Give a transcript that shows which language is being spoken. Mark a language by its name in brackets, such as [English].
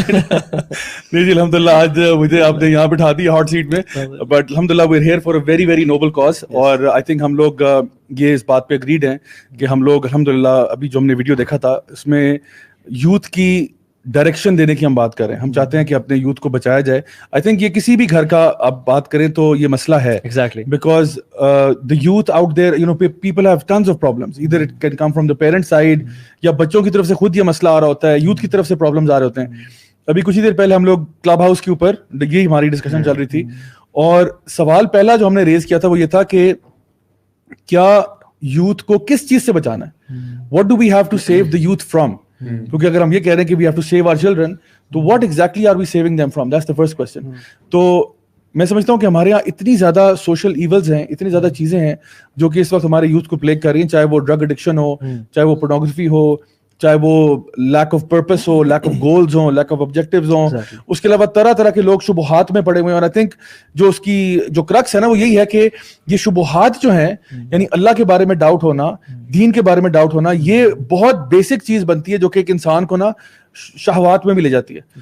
[Urdu] نہیں جی الحمدللہ آج مجھے آپ نے یہاں بٹھا دی ہاٹ سیٹ میں، بٹ الحمدللہ [English] we're here for a very very noble cause. [Urdu] اور آئی تھنک ہم لوگ یہ اس بات پہ اگریڈ ہیں کہ ہم لوگ الحمدللہ ابھی جو ہم نے ویڈیو دیکھا تھا اس میں یوتھ کی ڈائریکشن دینے کی ہم بات کر رہے ہیں. ہم چاہتے ہیں کہ اپنے یوتھ کو بچایا جائے. آئی تھنک یہ کسی بھی گھر کا آپ بات کریں تو یہ مسئلہ ہے. [English] Exactly. Because the youth out there, you know, people have tons of problems. Either it can come from the parent side [Urdu] یا بچوں کی طرف سے خود یہ مسئلہ آ رہا ہوتا ہے، یوتھ کی طرف سے پرابلمز آ رہے ہوتے ہیں. ابھی کچھ ہی دیر پہلے ہم لوگ کلب ہاؤس کے اوپر یہ ہماری ڈسکشن چل رہی تھی، اور سوال پہلا جو ہم نے ریز کیا تھا وہ یہ تھا کہ کیا یوتھ کو کس چیز سے بچانا ہے. [English] What do we have to save the youth from? [Urdu] کیونکہ اگر ہم یہ کہہ رہے ہیں کہ [English] we have to save our children, تو what exactly are we saving them from? That's the first question. [Urdu] تو میں سمجھتا ہوں کہ ہمارے یہاں اتنی زیادہ سوشل ایولز ہیں، اتنی زیادہ چیزیں ہیں جو کہ اس وقت ہمارے یوتھ کو پلیگ کر رہی ہیں، چاہے وہ ڈرگ ایڈکشن ہو، چاہے وہ پورنوگرافی ہو، چاہے وہ lack of purpose ہو، lack of goals ہوں، لیک آف آبجیکٹیوز ہوں. اس کے علاوہ طرح طرح کے لوگ شبہات میں پڑے ہوئے ہیں. اور آئی تھنک جو اس کی جو کرکس ہے نا وہ یہی ہے کہ یہ شبہات جو ہیں، یعنی اللہ کے بارے میں ڈاؤٹ ہونا، دین کے بارے میں ڈاؤٹ ہونا، یہ بہت بیسک چیز بنتی ہے جو کہ ایک انسان کو نا شہوات میں بھی لے جاتی ہے.